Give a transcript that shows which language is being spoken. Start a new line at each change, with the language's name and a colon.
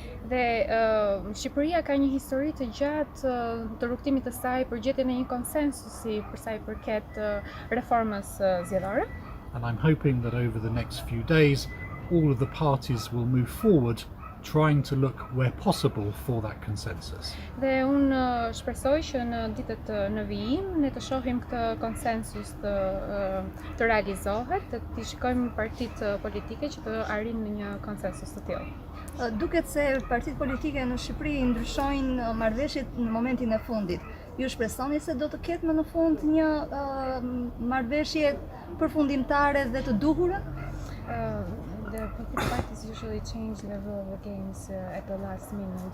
Albanian: Dhe Shqipëria ka një histori të gjatë të rrugtimit të saj për gjetjen e një konsensusi për sa I përket reformës zgjedhore.
English: And I'm hoping that over the next few days, all of the parties will move forward, trying to look where possible for that consensus.
Albanian: Dhe unë shpresoj që në ditët në vijim ne të shohim këtë konsensus të realizohet, të shikojmë partitë politike që të arrijnë në një konsensus të tillë. Duket se partitë politike në Shqipëri ndryshojnë marrëveshjet në momentin e fundit. Ju shpresoni se do të ketë më në fund një marrëveshje përfundimtare dhe të duhurë?
English: The political parties usually change the rule of the games at the last minute.